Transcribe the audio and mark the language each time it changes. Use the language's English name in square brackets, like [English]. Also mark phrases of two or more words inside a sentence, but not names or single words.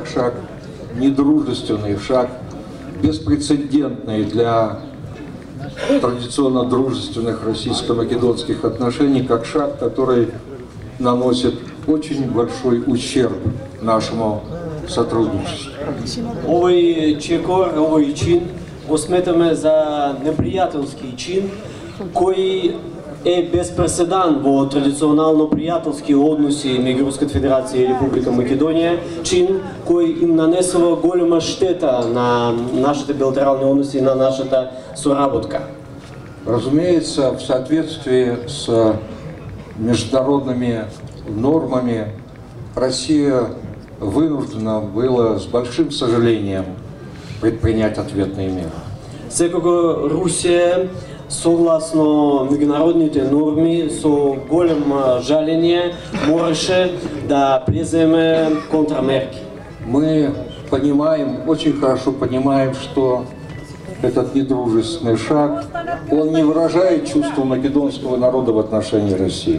[Russian] шаг недружественный, шаг беспрецедентный для традиционно дружественных российско-македонских отношений, как шаг, который наносит очень большой ущерб нашему сотрудничеству. [Macedonian] Овој чекор, овој чин го сметаме за непријателски чин кој е без преседан во традиционално пријателски односи меѓу Руската Федерација и Република Македонија, чин кој им нанесува голема штета на нашите билатерални односи и на нашата соработка. [Russian] Разумеется, в соответствии с международными нормами Россия вынуждена была с большим сожалением предпринять ответные меры. [Macedonian] Секако Русија согласно меѓународните норми со големо жалење можеше да преземе контрамерки. [Russian] Мы понимаем, очень хорошо понимаем, что этот недружественный шаг, он не выражает чувство македонского народа в отношении России.